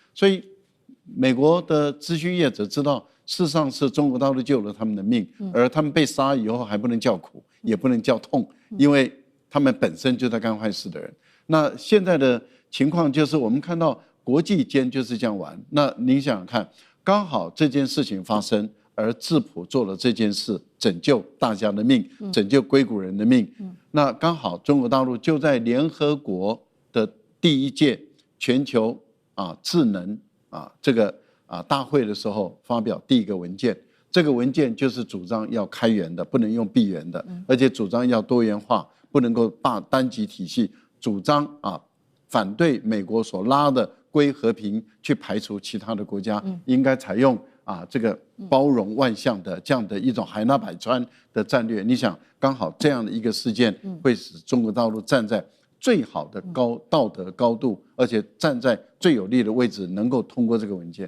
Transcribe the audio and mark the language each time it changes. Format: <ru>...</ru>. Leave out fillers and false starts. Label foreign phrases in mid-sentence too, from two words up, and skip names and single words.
<zh>所以美國的資訊業者知道，事實上是中國大陸救了他們的命，而他們被殺以後還不能叫苦，也不能叫痛，因為他們本身就在幹壞事的人。那現在的情況就是，我們看到國際間就是這樣玩。那您想想看，剛好這件事情發生，而智譜做了這件事，拯救大家的命，拯救硅谷人的命。那剛好中國大陸就在聯合國的第一屆全球智能這個大會的時候發表第一個文件。這個文件就是主張要開源的，不能用閉源的，而且主張要多元化。不能夠單極體系，主張反對美國所拉的歸和平，去排除其他的國家，應該採用這個包容萬象的這樣的一種海納百川的戰略。你想，剛好這樣的一個事件會使中國大陸站在最好的道德高度，而且站在最有利的位置，能夠通過這個文件。</zh>